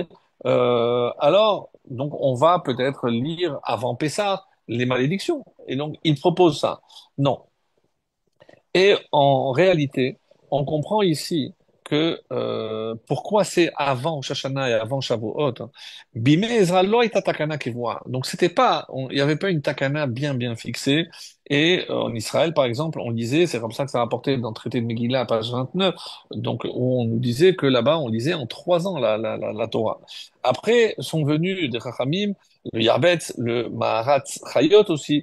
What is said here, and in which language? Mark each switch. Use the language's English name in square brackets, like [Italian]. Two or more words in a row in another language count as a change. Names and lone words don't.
[French] Alors, donc on va peut-être lire avant Pessah les malédictions. Et donc il propose ça. Non. Et en réalité, on comprend ici que pourquoi c'est avant Rosh Hashanah et avant Shavuot. [Hebrew] בימי עזרא לא הייתה תקנה קבועה. [French] Donc c'était pas, il n'y avait pas une takana bien fixée. Et en Israël, par exemple, on lisait, c'est comme ça que ça rapporté dans le traité de Megillah, page 29, donc où on nous disait que là-bas, on lisait en 3 ans la Torah. Après sont venus des Chachamim, le Yarbetz, le Maharatz Chayot aussi.